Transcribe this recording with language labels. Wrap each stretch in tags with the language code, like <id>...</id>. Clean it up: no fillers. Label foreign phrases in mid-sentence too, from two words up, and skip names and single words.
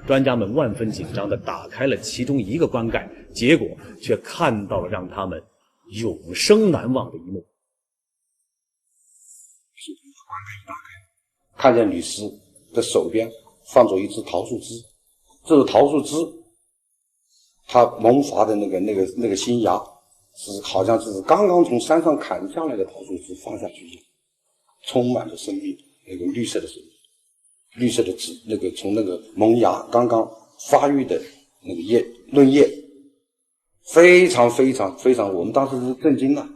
<zh>專家們萬分緊張地打開了其中一個棺蓋，結果卻看到了讓他們永生難忘的一幕。棺蓋一打開，看見女尸的手邊放着一只桃树枝，这个桃树枝，它萌发的那个新芽，是好像是刚刚從山上砍下來的桃樹枝放下去一樣，充滿着生命，那個綠色的生命，綠色的籽，那個從那個萌芽剛剛發育的那個嫩葉，非常非常非常，我們當時是震驚了。</zh>